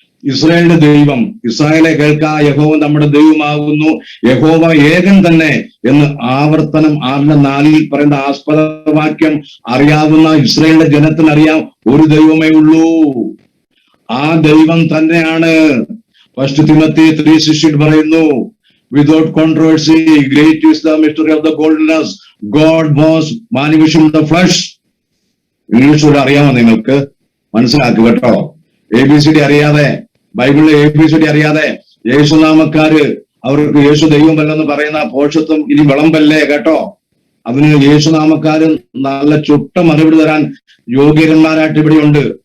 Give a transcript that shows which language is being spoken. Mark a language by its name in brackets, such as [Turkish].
[Malayalam] ഇസ്രായേലിന്റെ ദൈവം, ഇസ്രായേലെ കേൾക്ക, യഹോവ നമ്മുടെ ദൈവമാകുന്നു, യഹോവ ഏകൻ തന്നെ എന്ന് ആവർത്തനം 6:4 പറയുന്ന ആസ്പദവാക്യം അറിയാവുന്ന ഇസ്രായേലിന്റെ ജനത്തിന് അറിയാം, ഒരു ദൈവമേ ഉള്ളൂ, ആ ദൈവം തന്നെയാണ്. [English] first Timothy 3:16 [Malayalam] പറയുന്നു, [English] without controversy, great is the mystery of the godliness, God was manifest in the flesh. [Malayalam] English കൂടെ അറിയാമോ നിങ്ങൾക്ക്? മനസ്സിലാക്കുക കേട്ടോ. ABCD അറിയാതെ, ബൈബിളിലെ ABCD അറിയാതെ യേശുനാമക്കാര് അവർക്ക് യേശു ദൈവമല്ലെന്ന് പറയുന്ന പോഷത്വം ഇനി വിളമ്പല്ലേ കേട്ടോ. അതിന് യേശുനാമക്കാര് നല്ല ചുട്ട മറുപടി തരാൻ യോഗ്യന്മാരായിട്ട് ഇവിടെയുണ്ട്.